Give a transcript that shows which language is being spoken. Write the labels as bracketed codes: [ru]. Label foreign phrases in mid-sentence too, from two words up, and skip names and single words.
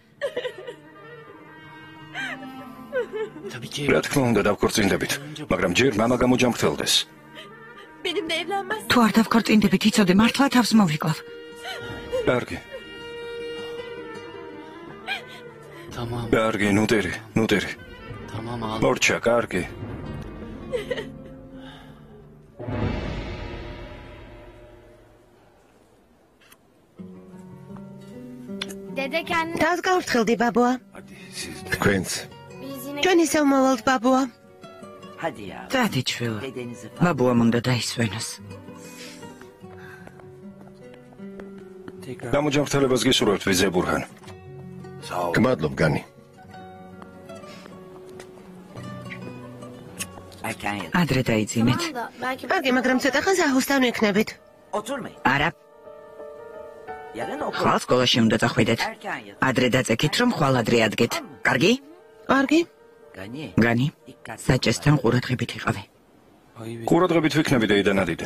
[ka] რა თქმა უნდა დავქორწინდებით, მაგრამ ჯერ მამა გამოჯამრთელდეს. თუ არ დავქორწინდებით, იცოდე მართლა თავს მოვიკლავ. კარგი. კარგი, ნუ ტირი. მორჩა, კარგი. [tr] Dede kendini... [ka] თავს გავფრთხილდი, ბაბოა. თქვენც. [tr] Biz yine... [ka] ჩვენ ისევ მოვალთ, ბაბოა. დადი შვილო. ბაბუამ უნდა დაისვენოს. გამოჯამრთელებას გისურვებთ, ვიზე ბურჰან. გმადლობ, განი. ადრე დაიძინეთ. [tr] Tamam da belki... [ka] კარგი, მაგრამ ცოტა ხანს აჰოსთან ვიქნებით. არა. ხვალ სკოლაში უნდა წახვიდეთ. ადრე დაწექით, რომ ხვალ ადრე ადგეთ. კარგი? კარგი. განი, საჭესთან ყურადღებით იყავი. ყურადღებით ვიქნები დეიდან ადიდე.